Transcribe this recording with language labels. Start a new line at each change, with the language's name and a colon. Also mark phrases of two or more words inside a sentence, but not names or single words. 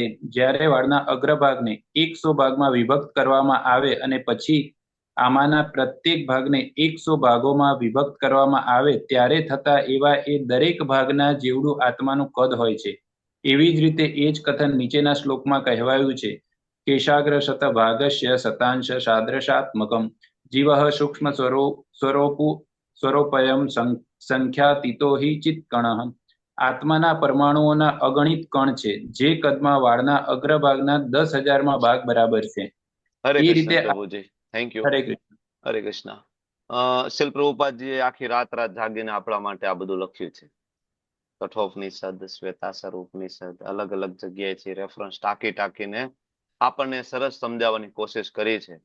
Gujarati: જ્યારે વાળના અગ્રભાગને 100 ભાગમાં વિભક્ત કરવામાં આવે અને પછી આમાંના પ્રત્યેક ભાગને 100 ભાગોમાં વિભક્ત કરવામાં આવે ત્યારે થતા એવા એ દરેક ભાગના જેવડું આત્માનું કદ હોય છે. એવી જ રીતે એ જ કથન નીચેના શ્લોકમાં કહેવાયું છે
Sanskrit: केशाग्र शतभागस्य शतांश सादृशात्मकं जीवः सूक्ष्म स्वरूपयं संख्यातीतो हि चित्कणः।
Gujarati: આત્માના પરમાણુઓના અગણિત કણ છે, જે કદમાં વાળના અગ્રભાગના 10,000માં ભાગ બરાબર છે. હરે એ કૃષ્ણ રીતે પ્રભુજી,
English: thank you.
Gujarati: હરે કૃષ્ણ. હરે કૃષ્ણ. શિલ પ્રભુપાદજીએ આખી રાત જાગીને આપણા માટે આ બધું લખ્યું છે. કઠોપનિષદ, શ્વેતાસર ઉપનિષદ, અલગ અલગ જગ્યાએથી રેફરન્સ ટાંકીને આપણને સરસ સમજાવવાની કોશિશ કરી છે.